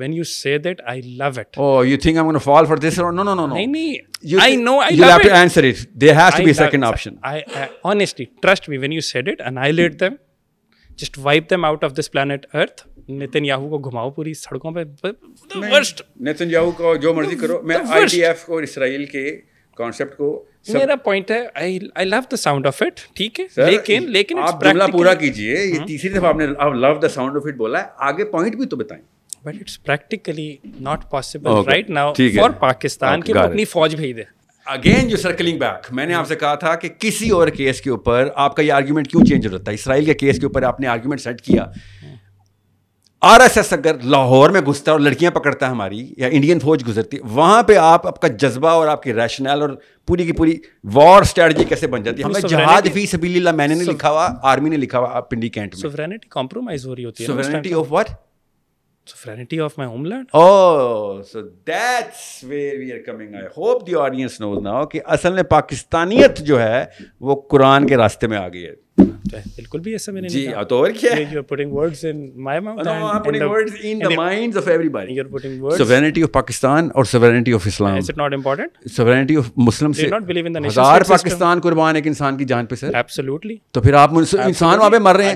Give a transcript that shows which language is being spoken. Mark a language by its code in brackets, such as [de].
[en] When you say that, I love it. Oh, you think I'm going to fall for this? Or no. No. I know. I love it. You'll have to answer it. There has to be a second option. I honestly, trust me, when you said it, annihilate them, just wipe them out of this planet Earth. [ur] Nitin Yahoo کو گھماؤ پوری سڑکوں پہ. Nitin Yahoo کو جو مرضی کرو. میں IDF اور اسرائیل کے کانسیپٹ کو, میرا پوائنٹ ہے [en] I love the sound of it. [ur] ٹھیک ہے, لیکن آپ جملہ پورا کیجئے. یہ تیسری دفعہ آپ نے [en] love the sound of it [ur] بولا ہے. آگے پوائنٹ بھی تو بتائیں. [en] But it's practically not possible right now for [ur] Pakistan کہ وہ اپنی فوج بھیج دے. اگین جو [en] circling back, [ur] میں نے آپ سے کہا تھا کہ کسی اور کیس کے اوپر آپ کا یہ آرگیومنٹ کیوں چینج ہوتا ہے. اسرائیل کے کیس کے اوپر آپ نے آرگیومنٹ سیٹ کیا. RSS اگر لاہور میں گھستا ہے اور لڑکیاں پکڑتا ہے ہماری, یا انڈین فوج گزرتی ہے, وہاں پہ آپ کا جذبہ اور آپ کی ریشنل اور پوری کی پوری وار اسٹریٹجی کیسے بن جاتی ہے؟ ہمیں جہاد فی سبیل اللہ میں نے نہیں لکھا ہوا, آرمی نے لکھا ہوا پنڈی کینٹ میں. سوورینٹی کمپرومائز ہو رہی ہوتی ہے. [en] Sovereignty of what? Sovereignty of my homeland. Oh, so that's where we are coming. I hope the audience knows now [ur] کہ اصل میں پاکستانیت جو ہے وہ قرآن کے راستے میں آ گئی ہے. بالکل بھی ایسا میں نے جی تو اور کیا ہے [en] you are putting words in my mouth no I'm putting words in the minds of everybody you're putting words sovereignty of Pakistan or sovereignty of Islam is it not important sovereignty of Muslim do you not believe in the nation [ur] ہزار [en] state [ur] Pakistan قربان ایک انسان کی جان پہ سر [en] absolutely [ur] تو پھر آپ انسان وہاں پہ مر رہے ہیں